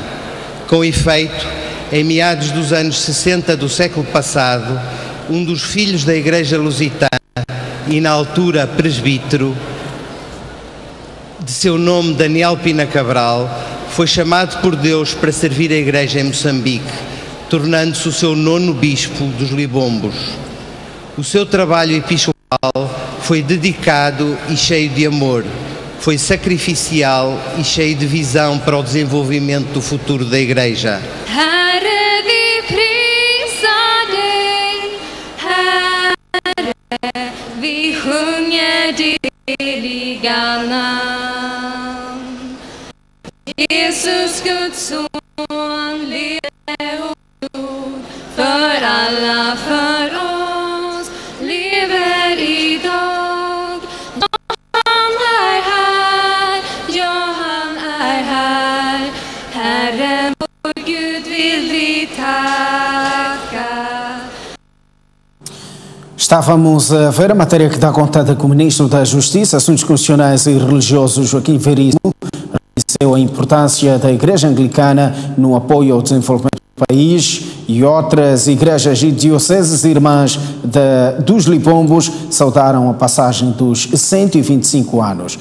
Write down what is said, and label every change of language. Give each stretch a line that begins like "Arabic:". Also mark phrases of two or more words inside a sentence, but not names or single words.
Portuguese: Com efeito, em meados dos anos 60 do século passado, um dos filhos da Igreja Lusitana, e na altura presbítero, de seu nome Daniel Pina Cabral, foi chamado por Deus para servir a Igreja em Moçambique, tornando-se o seu 9º bispo dos Libombos. O seu trabalho episcopal foi dedicado e cheio de amor, foi sacrificial e cheio de visão para o desenvolvimento do futuro da Igreja.
Swedish: Vi sjunger dig namn. Jesus Guds son lever och dog för alla, för oss lever idag. Han är här, ja han är här. Herren vår Gud vill vi tacka.
Portuguese: Estávamos a ver a matéria que dá conta com o Ministro da Justiça, Assuntos Constitucionais e Religiosos, Joaquim Veríssimo, reconheceu a importância da Igreja Anglicana no apoio ao desenvolvimento país e outras igrejas e dioceses irmãs dos Lipombos saudaram a passagem dos 125 anos.